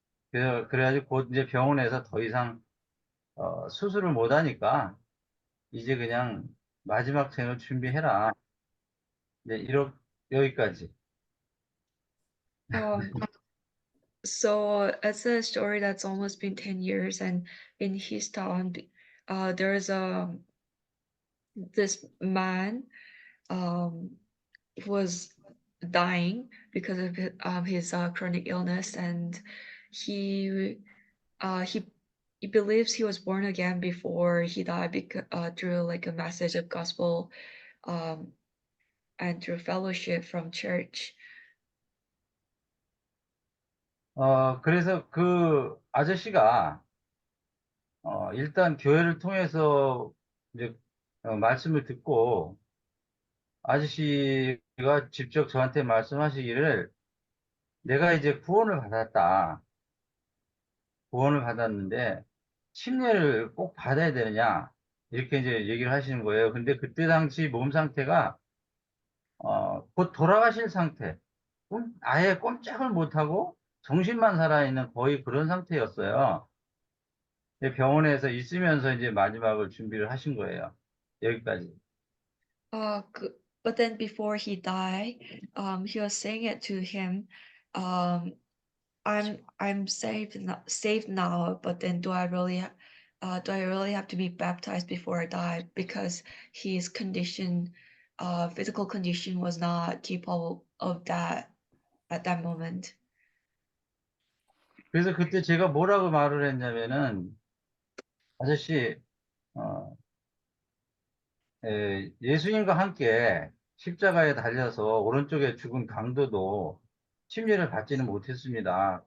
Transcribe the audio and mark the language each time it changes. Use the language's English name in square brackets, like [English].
[Korean] 그래가지고 곧 이제 병원에서 더 이상, 수술을 못 하니까, 이제 그냥 마지막 생을 준비해라. 네, 여기까지. [English] Um, so it's a story that's almost been 10 years, and in his town, there's this man who was dying because of his chronic illness, and he he believes he was born again before he died because through like a message of gospel um, and through fellowship from church. [Korean] 그래서 그 아저씨가, 일단 교회를 통해서 이제, 말씀을 듣고, 아저씨가 직접 저한테 말씀하시기를, 내가 이제 구원을 받았다. 구원을 받았는데, 침례를 꼭 받아야 되느냐? 이렇게 이제 얘기를 하시는 거예요. 근데 그때 당시 몸 상태가, 곧 돌아가실 상태. 아예 꼼짝을 못하고 정신만 살아있는 거의 그런 상태였어요. 근데 병원에서 있으면서 이제 마지막을 준비를 하신 거예요. 여기까지. [English] But then before he died, he was saying it to him, um, I'm saved now, but then do I really have to be baptized before I die? Because his condition, physical condition was not capable of that at that moment. [Korean] 그래서 그때 제가 뭐라고 말을 했냐면은, 아저씨, 예수님과 함께 십자가에 달려서 오른쪽에 죽은 강도도 침례를 받지는 못했습니다.